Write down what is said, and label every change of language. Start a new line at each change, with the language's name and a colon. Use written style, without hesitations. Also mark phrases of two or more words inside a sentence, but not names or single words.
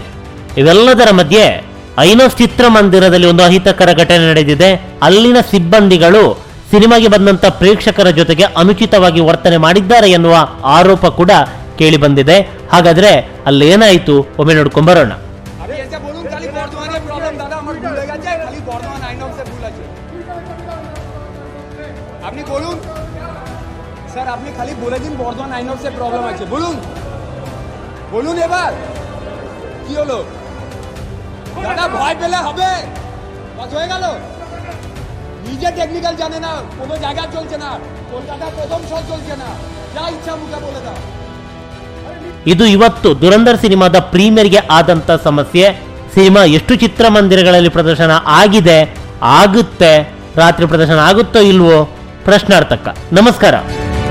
Kannada: ಇವೆಲ್ಲದರ ಮಧ್ಯೆ ಐನೋಸ್ ಚಿತ್ರಮಂದಿರದಲ್ಲಿ ಒಂದು ಅಹಿತಕರ ಘಟನೆ ನಡೆದಿದೆ. ಅಲ್ಲಿನ ಸಿಬ್ಬಂದಿಗಳು ಸಿನಿಮಾಗೆ ಬಂದಂತ ಪ್ರೇಕ್ಷಕರ ಜೊತೆಗೆ ಅನುಚಿತವಾಗಿ ವರ್ತನೆ ಮಾಡಿದ್ದಾರೆ ಎನ್ನುವ ಆರೋಪ ಕೂಡ ಕೇಳಿ ಬಂದಿದೆ. ಹಾಗಾದ್ರೆ ಅಲ್ಲೇನಾಯಿತು ಒಮ್ಮೆ ನೋಡ್ಕೊಂಡ್ ಬರೋಣ.
Bangla: আপনি বলুন স্যার, আপনি খালি বলে দিন বর্ধমান আইনক্সে প্রবলেম আছে। বলুন বলুন এবার কি হলো? দাদা ভয় পেলে হবে? বাস হয়ে গেল। নিজে টেকনিক্যাল জানে না, কোনো জায়গা চলছে না, কলকাতা প্রথম শো চলছে না, যা ইচ্ছা মুখে বলে দাও।
Kannada: ಇದು ಇವತ್ತು ದುರಂಧರ್ ಸಿನಿಮಾದ ಪ್ರೀಮಿಯರ್ಗೆ ಆದಂತ ಸಮಸ್ಯೆ. ಸಿನಿಮಾ ಎಷ್ಟು ಚಿತ್ರಮಂದಿರಗಳಲ್ಲಿ ಪ್ರದರ್ಶನ ಆಗಿದೆ, ಆಗುತ್ತೆ, ರಾತ್ರಿ ಪ್ರದರ್ಶನ ಆಗುತ್ತೋ ಇಲ್ವೋ ಪ್ರಶ್ನಾರ್ಥಕ. ನಮಸ್ಕಾರ.